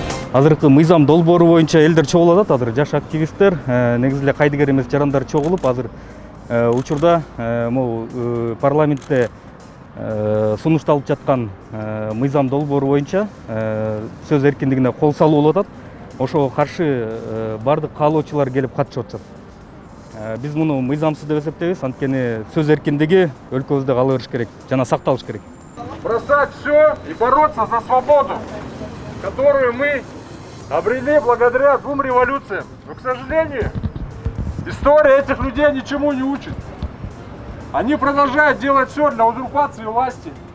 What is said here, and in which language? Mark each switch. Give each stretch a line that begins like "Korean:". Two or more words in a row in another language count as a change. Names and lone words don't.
Kyrgyz: Азыркы мыйзам долбоору боюнча элдер чогулуп атат. Азыр жаш активисттер, негизи эле кайдыгер эмес жарандар чогулуп, азыр учурда могу парламентте сунушталып жаткан мыйзам долбоору боюнча сөз эркиндигине кол салуу болуп атат. Ошого каршы бардык каалоочулар келип катышып атышат. Биз муну мыйзамсыз деп эсептейбиз, анткени сөз эркиндиги өлкөбүздө кала бериш керек жана сакталыш керек.
Russian: Бросать все и бороться за свободу, которую мы обрели благодаря 2 революциям. Но, к сожалению, история этих людей ничему не учит. Они продолжают делать все для узурпации власти.